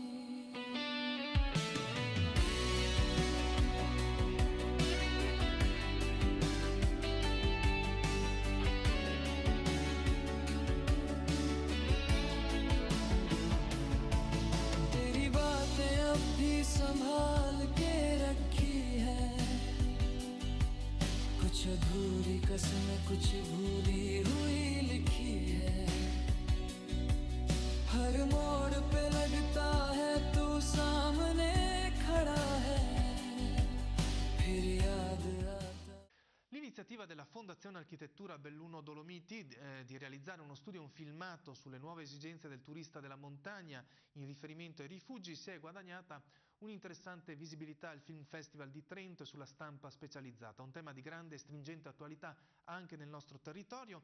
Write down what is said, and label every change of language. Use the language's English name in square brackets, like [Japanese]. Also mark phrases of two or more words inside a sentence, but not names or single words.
[Hindi] तेरी बातें अब भी संभाल के रखी है, कुछ अधूरी कसमें कुछ भूली हुई लिखी है। हर मोड़ पे लगता है तू सामने खड़ा है, फिर याद आता। [Italian] L'iniziativa della Fondazione Architettura Belluno Dolomiti di realizzare uno studio e un filmato sulle nuove esigenze del turista della montagna in riferimento ai rifugi si è guadagnata un'interessante visibilità al Film Festival di Trento e sulla stampa specializzata, un tema di grande e stringente attualità anche nel nostro territorio.